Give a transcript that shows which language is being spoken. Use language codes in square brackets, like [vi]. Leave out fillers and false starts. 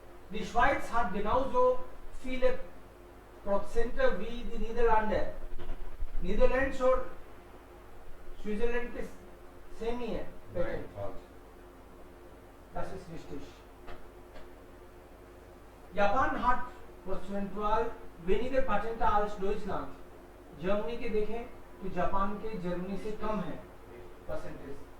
[de] Die Schweiz hat genauso viele Prozente wie die Niederlande. [hi] Netherlands और Switzerland के same ही है. [de] Nein, falsch. Das ist richtig. Japan hat prozentual weniger Patente als Deutschland. [hi] Germany के देखें तो Japan के Germany से कम है परसेंटेज.